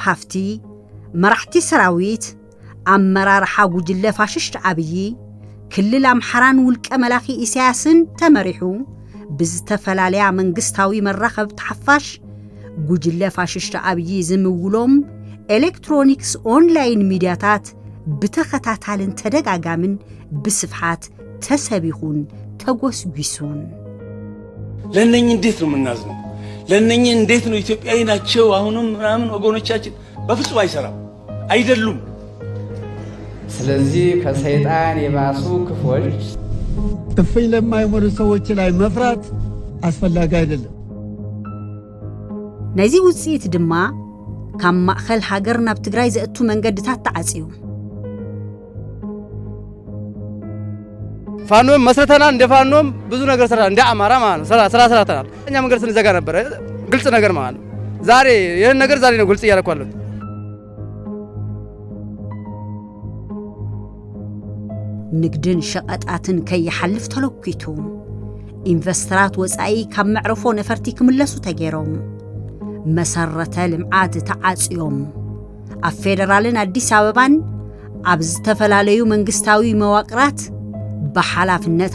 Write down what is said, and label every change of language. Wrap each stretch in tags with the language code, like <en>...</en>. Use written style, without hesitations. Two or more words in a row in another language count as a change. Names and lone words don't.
<ti>ሃፍቲ መራሕቲ ሰራዊት አመራር ሓጉጅለ ፋሽሽት ዓብይ ክልል አምሐራን ውልቀ መላኺ ኢሳያስን ተመሪሑ ብዝተፈላለያ መንግስታዊ መራኸብ ተሓፋሽ ጉጅለ ፋሽሽት ዓብይ ዝምውሎም ኤሌክትሮኒክስ ኦንላይን ሚዲያታት ብተኸታታልን ተደጋጋምን ብስፍሓት ተሰቢኹን ተጎስጉሱን</ti> <am>ለነኝ እንዴት ነው ምናዝነው ለነኝ እንዴት ነው ኢትዮጵያዊ ናቸው አሁንም ምናምን ወገኖቻችን በፍጹም አይሰራም አይደሉም ስለዚህ ከሰይጣን የባሱ ክፎች ጥፍኝ ለማይሞሩ ሰዎች ላይ መፍራት አስፈላጊ አይደለም</am> <ti>ነዚ ውጽኢት ድማ ካብ ማእኸል ሃገር ናብ ትግራይ ዘእቱ መንገድታት ተዓጽዩ</ti> <am>ፋኖም መስረተና እንደ ፋኖም ብዙ ነገር ሰራ እንደ አማራ ማለት ሰራተናል እኛ መንገድ ስንዘጋ ነበር ግልጽ ነገር ማለት ዛሬ ይሄን ነገር ዛሬ ነው ግልጽ ያለኳለው</am> <ti>ንግድን ሸቀጣትን ከይሐልፍ ተለኩቱ ኢንቨስተራት ወጻኢ ካብ መዕረፎ ነፈርቲ ክምለሱ ተገይሮም መሰረተ ልምዓት ተዓጽዮም ኣብ ፌደራልን አዲስ አበባን ኣብ ዝተፈላለዩ መንግስታዊ መዋቅራት በሓላፍነት</ti>